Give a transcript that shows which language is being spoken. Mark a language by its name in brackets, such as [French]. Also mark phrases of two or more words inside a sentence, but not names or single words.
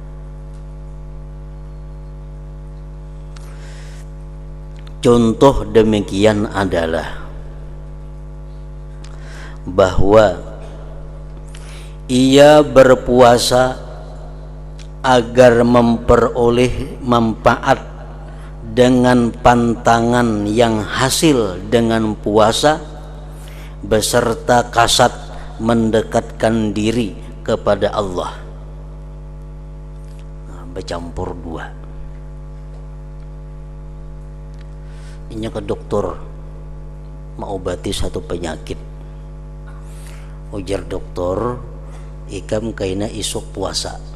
[Indonesian] Contoh demikian adalah bahwa ia berpuasa agar memperoleh manfaat dengan pantangan yang hasil dengan puasa, beserta kasat mendekatkan diri kepada Allah. Nah, bercampur dua. [Banjar] Inya ke dokter mengobati satu penyakit. Ujar dokter, ikam kaina isuk puasa.